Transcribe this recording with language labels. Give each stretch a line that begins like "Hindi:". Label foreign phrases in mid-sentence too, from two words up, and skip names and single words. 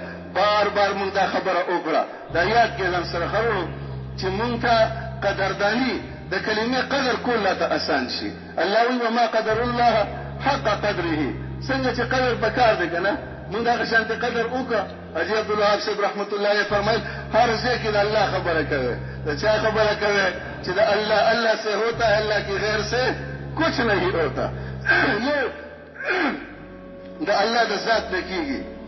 Pashto: بار بار مونږ دا خبره وکړه، دا یاد کړئ ځان سره خبرو چې مونږ ته قدرداني د کلمې قدر کول لا ته اسان شي. الله وایي
Arabic: وما قدر الله حق قدره.
Pashto: څنګه چې قدر پکار دی که نه مونږ هغه شانتې قدر وکړه. حاجي عبدالوهاب صاحب
Arabic: رحمت الله علیه
Pashto: فرمایل هر ځای کې د الله خبره کوئ. د چا خبره کوئ؟ چې د
Urdu: الله الله سے ہوتا ہے اللہ کی غیر سے کچھ نہیں ہوتا.
Pashto: یو د الله د ذات نه کېږي